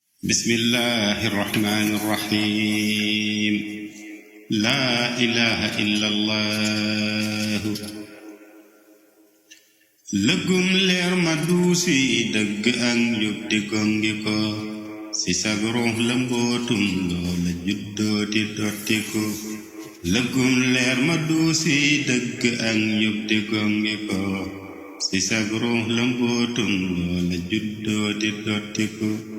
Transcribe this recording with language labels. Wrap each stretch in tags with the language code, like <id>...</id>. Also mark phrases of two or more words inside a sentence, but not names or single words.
<ar>بسم الله الرحمن الرحيم. لا إله إلا الله.</ar> <wo>Lëggum leer ma duusi dëgg ak njub di gongi ko, si sag ruux la mbootum loola juddoo di dotti ko. Lëggum leer ma duusi dëgg ak njub di gongi ko, si sag ruux la mbootum loola juddoo di dotti ko.</wo>